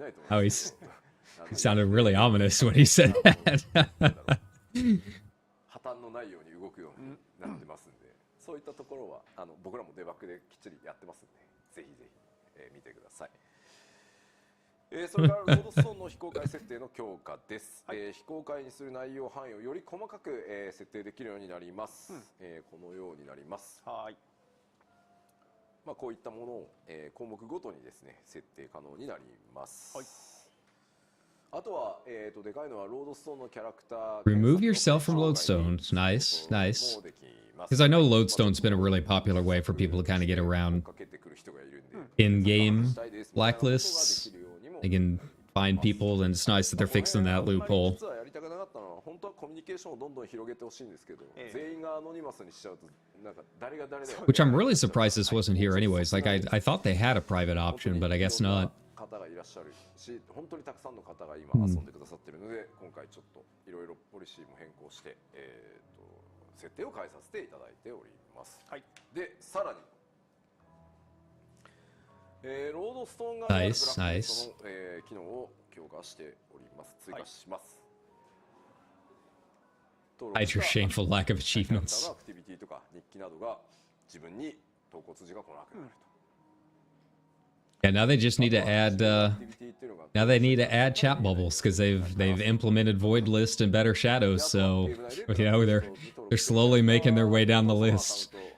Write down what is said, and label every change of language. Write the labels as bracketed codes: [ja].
[en] Oh, he sounded really ominous when he said that. [ja] 破綻のないように動くようになってますんで、そういったところは僕らもデバッグできっちりやってますんで、ぜひぜひ。見てください。それからロードストーンの非公開設定の強化です。非公開にする内容範囲をより細かく、設定できるようになります。このようになります。はい。まあこういったものを、項目ごとにですね設定可能になります。はい。あとはでかいのはロードストーンのキャラクター [en] Remove yourself from Lodestones. Nice, nice. Because I know Lodestone's been a really popular way for people to kind of get around in-game blacklists. They can find people, and it's nice that they're fixing that loophole. [ja] 本当はコミュニケーションをどんどん広げてほしいんですけど、全員がアノニマスにしちゃうとなんか誰が誰だよ。 [en] Which I'm really surprised this wasn't here anyways. Like I thought they had a private option, but I guess not. [ja] 方がいらっしゃるし、本当にたくさんの方が今遊んでくださってるので、今回ちょっといろいろポリシーも変更して、設定を変えさせていただいております。はい。でさらに。ロードストーンがブラックリストの、機能を強化しております。追加します。 [en] Hide your shameful lack of achievements. [ja] アクティビティとか日記などが自分に投稿通知が来なくなると。 [en] Yeah, now they just need to add. Now they need to add chat bubbles because they've implemented void list and better shadows. So you know they're slowly making their way down the list.